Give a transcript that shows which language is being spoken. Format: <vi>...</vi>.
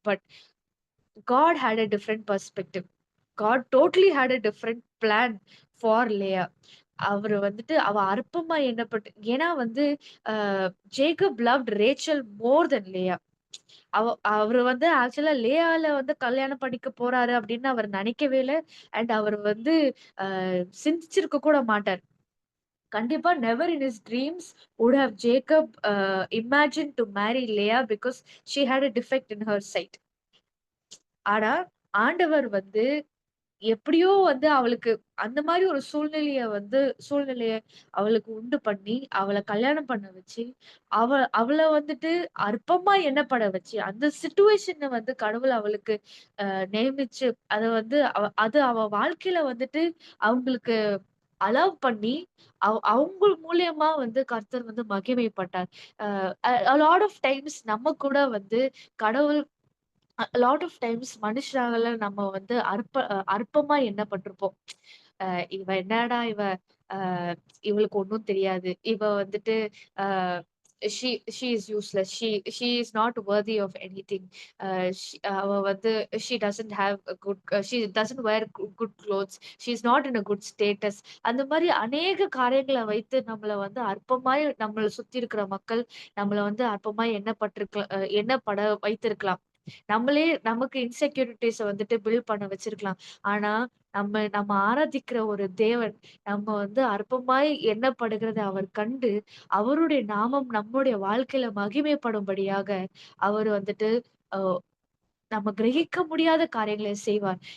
<en>But God had a different perspective. God totally had a different plan for Leah.</en> <ta>அவர் வந்துட்டு அவ அற்பமா எண்ணப்பட்டு, ஏன்னா வந்து</ta> <en>Jacob loved Rachel more than Leah.</en> <ta>அவர் வந்து ஆக்சுவலா லேயால வந்து கல்யாணம் பண்ணிக்க போறாரு அப்படின்னு அவர் நினைக்கவே இல்லை. அண்ட் அவர் வந்து சிந்திச்சிருக்க கூட மாட்டார். கண்டிப்பா</ta> <en>Never in his dreams would have Jacob imagined to marry Leah because she had a defect in her sight.</en> <ta>ஆனா ஆண்டவர் வந்து எப்படியோ வந்து அவளுக்கு அந்த மாதிரி ஒரு சூழ்நிலைய அவளுக்கு உண்டு பண்ணி அவளை கல்யாணம் பண்ண வச்சு அவளை வந்துட்டு அற்பமா எண்ணப்பட வச்சு அந்த சிச்சுவேஷனை வந்து கடவுள் அவளுக்கு நியமிச்சு அதை வந்து அது அவ வாழ்க்கையில வந்துட்டு அவங்களுக்கு அலோவ் பண்ணி அவங்க மூலியமா வந்து கர்த்தர் வந்து மகிமைப்பட்டார்.</ta> <en>lot of times</en> <ta>நம்ம கூட வந்து கடவுள் லாட் ஆஃப் டைம்ஸ் மனுஷரால நம்ம வந்து அற்பமா எண்ணப்பட்டிருப்போம். இவ என்னடா அஹ் இவளுக்கு ஒன்றும் தெரியாது, இவ வந்துட்டு அஹ்</ta> <en>she is useless, she is not worthy of anything.</en> <ta>அவ வந்து</ta> <en>she doesn't have a good she doesn't wear good clothes, she is not in a good status.</en> <ta>அந்த மாதிரி அநேக காரியங்களை வைத்து நம்மள வந்து அற்பமாய் நம்மளை சுத்தி இருக்கிற மக்கள் நம்மள வந்து அற்பமாய் எண்ணப்பட வைத்திருக்கலாம். நமக்கு இன்செக்யூரிட்டிஸ வந்துட்டு பில்ட் பண்ண வச்சிருக்கலாம். ஆனா நம்ம ஆராதிக்கிற ஒரு தேவன் நம்ம வந்து அற்பமாய் எண்ணப்படுகிறதை அவர் கண்டு அவருடைய நாமம் நம்முடைய வாழ்க்கையில மகிமைப்படும்படியாக அவர் வந்துட்டு அஹ் நம்ம கிரகிக்க முடியாத காரியங்களை செய்வார்.</ta>